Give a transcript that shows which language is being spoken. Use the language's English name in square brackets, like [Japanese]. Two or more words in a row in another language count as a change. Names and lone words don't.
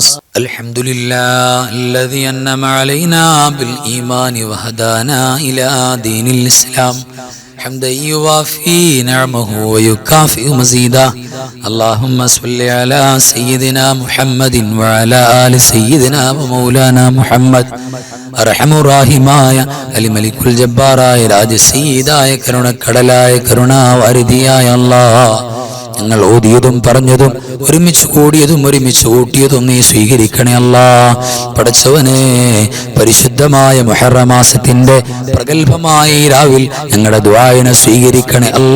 [Arabic] الحمد لله الذي أنعم علينا بالإيمان وهدانا إلى دين الإسلام حمدا يوافي نعمه ويكافئ مزيدا. اللهم صل على سيدنا محمد وعلى آل سيدنا ومولانا محمد. [Malayalam] അർഹമുറാഹിമായ അലിമലിക്കുൽ ജബ്ബാറായ രാജസീദായ കരുണക്കടലായ കരുണാവാരിധിയായ അല്ലാഹ്, ഞങ്ങൾ ഓതിയതും പറഞ്ഞതും ഒരുമിച്ച് കൂടിയതും ഒരുമിച്ച് കൂട്ടിയതും നീ സ്വീകരിക്കണേ അല്ലാ. പടച്ചവനെ, പരിശുദ്ധമായ മുഹറം മാസത്തിന്റെ പ്രഗൽഭമായ ഈ രാവിൽ ഞങ്ങളുടെ ദുആഇനെ സ്വീകരിക്കണേ അല്ലാ.